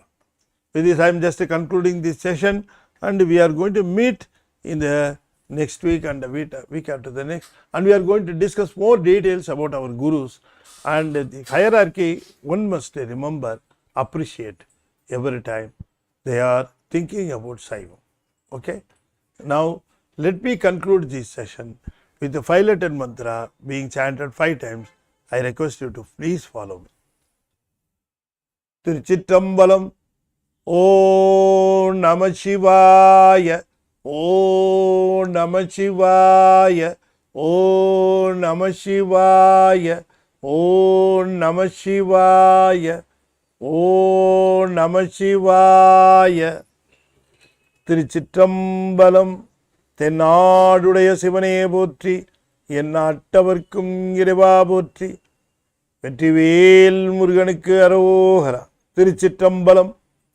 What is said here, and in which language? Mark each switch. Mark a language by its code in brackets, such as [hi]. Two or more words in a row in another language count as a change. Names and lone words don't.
[en] With this, I am just concluding this session, and we are going to meet in the next week and the week after the next, and we are going to discuss more details about our Gurus and the hierarchy. One must remember, appreciate every time they are thinking about Saivam. Okay. Now, let me conclude this session with the 5-letter mantra being chanted 5 times. I request you to please follow me. [sa] Tiruchitrambalam. ओम् नमः शिवाय. ओम् नमः शिवाय. ओम् नमः शिवाय. ओम् नमः शिवाय. ओम् नमः शिवाय. [ta] Tiruchitrambalam. தென்னாடுடைய சிவனே போற்றி, எந்நாட்டவர்க்கும் இறைவா போற்றி, வெற்றிவேல் முருகனுக்கு அரோகரா. திருச்சிற்றம்பலம்.